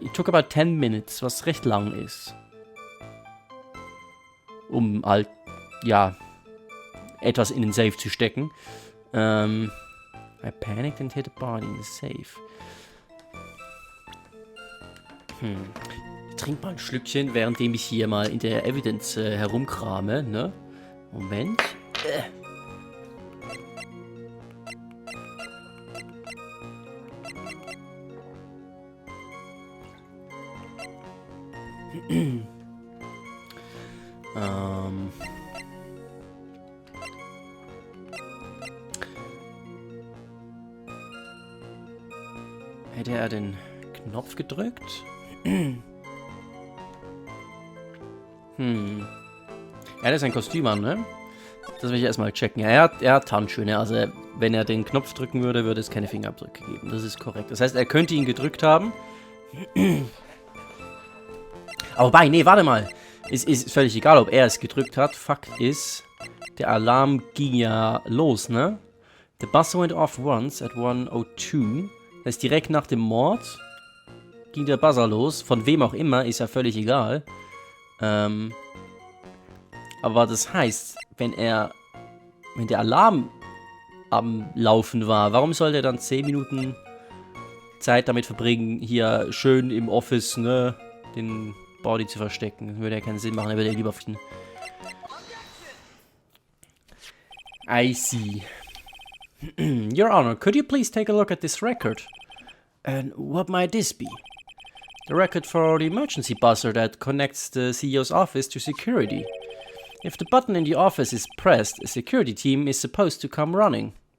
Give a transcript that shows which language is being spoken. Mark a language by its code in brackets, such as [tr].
[en] It took about 10 minutes, [de] was recht lang ist. Um halt, ja, etwas in den Safe zu stecken. [en] I panicked and hid the body in the safe. [de] Ich trinke mal ein Schlückchen, währenddem ich hier mal in der Evidence herumkrame, ne? Moment. Hätte er den Knopf gedrückt? Er hat sein Kostüm an, ne? Das will ich erstmal checken. Ja, er hat Handschuhe, ne? Also, wenn er den Knopf drücken würde, würde es keine Fingerabdrücke geben. Das ist korrekt. Das heißt, er könnte ihn gedrückt haben. Aber wobei, nee, warte mal. Es ist völlig egal, ob er es gedrückt hat. Fakt ist, der Alarm ging ja los, ne? [en] The buzzer went off once at 1:02. [de] Das heißt, direkt nach dem Mord ging der Buzzer los. Von wem auch immer, ist ja völlig egal. Aber das heißt, wenn der Alarm am Laufen war, warum soll der dann 10 Minuten Zeit damit verbringen, hier schön im Office, ne, den Body zu verstecken? Würde ja keinen Sinn machen, er würde ja lieber fliegen. [en] I see. Your Honor, could you please take a look at this record? And what might this be? The record for the emergency buzzer that connects the CEO's office to security. If the button in the office is pressed, a security team is supposed to come running.